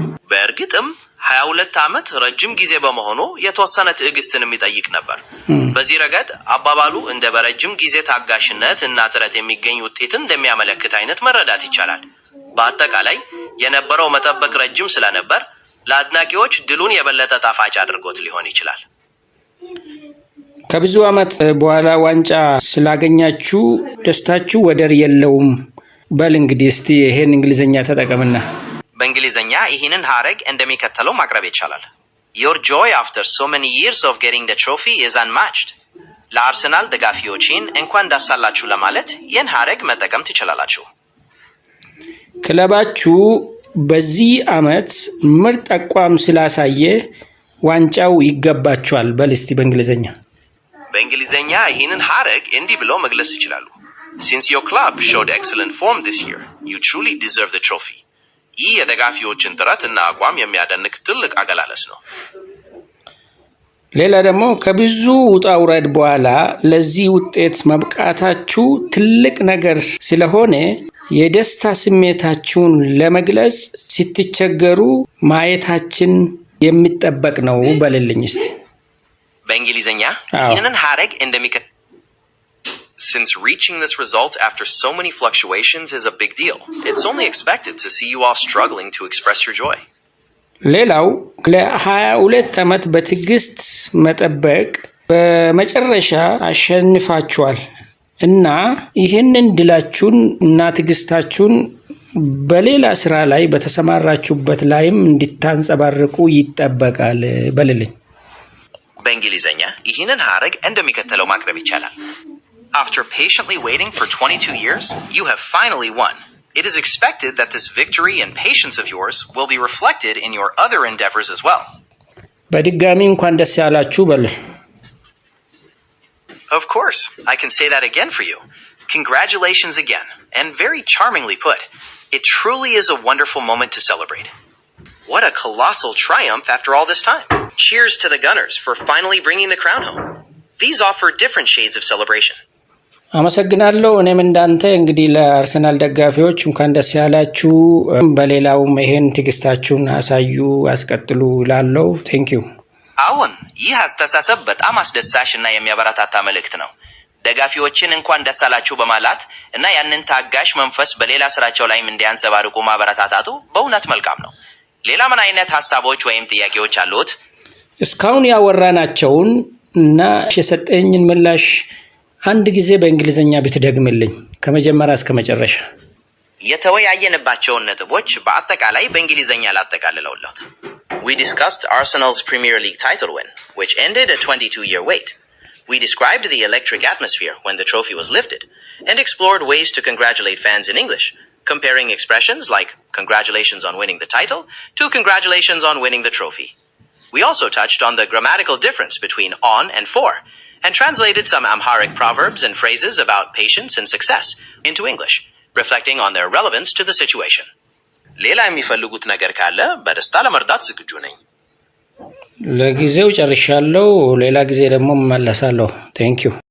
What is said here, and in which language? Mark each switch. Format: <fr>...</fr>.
<am>በእርግጥም 22 ዓመት ረጅም ጊዜ በመሆኑ የተወሰነ ትዕግስትን የሚጠይቅ ነበር። በዚህ ረገድ አባባሉ እንደ በረጅም ጊዜ ታጋሽነት እና ጥረት የሚገኝ ውጤትን እንደሚያመለክት አይነት መረዳት ይቻላል። በአጠቃላይ የነበረው መጠበቅ ረጅም ስለነበር ለአድናቂዎች ድሉን የበለጠ ጣፋጭ አድርጎት ሊሆን ይችላል። ከብዙ ዓመት በኋላ ዋንጫ ስላገኛችሁ ደስታችሁ ወደር የለውም በል። እንግዲህ እስቲ ይሄን እንግሊዝኛ ተጠቀምና በእንግሊዝኛ ይህንን ሐረግ እንደሚከተለው ማቅረብ ይቻላል።</am> <en>Your joy after so many years of getting the trophy is unmatched.</en> <am>ለአርሰናል ደጋፊዎችን እንኳን ደስ አላችሁ ለማለት ይህን ሐረግ መጠቀም ትችላላችሁ። ክለባችሁ በዚህ ዓመት ምርጥ አቋም ስላሳየ ዋንጫው ይገባችኋል በል እስቲ በእንግሊዘኛ። በእንግሊዘኛ ይህንን ሐረግ እንዲህ ብለው መግለጽ ይችላሉ።</am> <en>Since your club showed excellent form this year, you truly deserve the trophy.</en> <am>ይህ የደጋፊዎችን ጥረትና አቋም የሚያደንቅ ትልቅ አገላለጽ ነው። ሌላ ደግሞ ከብዙ ውጣ ውረድ በኋላ ለዚህ ውጤት መብቃታችሁ ትልቅ ነገር ስለሆነ የደስታ ስሜታችሁን ለመግለጽ ስትቸገሩ ማየታችን የሚጠበቅ ነው በልልኝ እስቲ። በእንግሊዘኛ ይህንን ሐረግ እንደሚከተለው</am> <en>Since reaching this result after so many fluctuations is a big deal, it's only expected to see you all struggling to express your joy.</en> <am>ሌላው ለ22 ዓመት በትዕግስት መጠበቅ በመጨረሻ አሸንፋችኋል እና ይህንን ድላችሁን እና ትዕግስታችሁን በሌላ ስራ ላይ በተሰማራችሁበት ላይም እንድታንጸባርቁ ይጠበቃል በልልኝ። በእንግሊዘኛ ይህንን ሐረግ እንደሚከተለው ማቅረብ ይቻላል።</am> <en>After patiently waiting for 22 years, you have finally won. It is expected that this victory and patience of yours will be reflected in your other endeavors as well.</en> <am>በድጋሚ እንኳን ደስ ያላችሁ በል።</am> <en>Of course, I can say that again for you. Congratulations again, and very charmingly put. It truly is a wonderful moment to celebrate. What a colossal triumph after all this time. Cheers to the Gunners for finally bringing the crown home. These offer different shades of celebration.</en> <am>አመሰግናለሁ። እኔም እንዳንተ እንግዲህ ለአርሰናል ደጋፊዎች እንኳን ደስ ያላችሁ፣ በሌላውም ይሄን ትዕግስታችሁን አሳዩ፣ አስቀጥሉ እላለሁ።</am> <en>ቴንክ ዩ።</en> <am>አዎን፣ ይህ አስተሳሰብ በጣም አስደሳችና የሚያበረታታ መልእክት ነው። ደጋፊዎችን እንኳን ደስ አላችሁ በማለት እና ያንን ታጋሽ መንፈስ በሌላ ስራቸው ላይም እንዲያንጸባርቁ ማበረታታቱ በእውነት መልካም ነው። ሌላ ምን አይነት ሐሳቦች ወይም ጥያቄዎች አሉት? እስካሁን ያወራናቸውን እና የሰጠኝን ምላሽ አንድ ጊዜ በእንግሊዘኛ ብትደግምልኝ ከመጀመሪያ እስከ መጨረሻ። የተወያየንባቸውን ነጥቦች በአጠቃላይ በእንግሊዘኛ ላጠቃልለውለት።</am> <en>We discussed Arsenal's Premier League title win, which ended a 22-year wait. We described the electric atmosphere when the trophy was lifted, and explored ways to congratulate fans in English, comparing expressions like congratulations on winning the title to congratulations on winning the trophy. We also touched on the grammatical difference between on and for, and translated some Amharic proverbs and phrases about patience and success into English, reflecting on their relevance to the situation.</en> <am>ሌላ የሚፈልጉት ነገር ካለ በደስታ ለመርዳት ዝግጁ ነኝ። ለጊዜው ጨርሻለሁ። ሌላ ጊዜ ደግሞ እመለሳለሁ።</am> <en>ቴንክ ዩ።</en>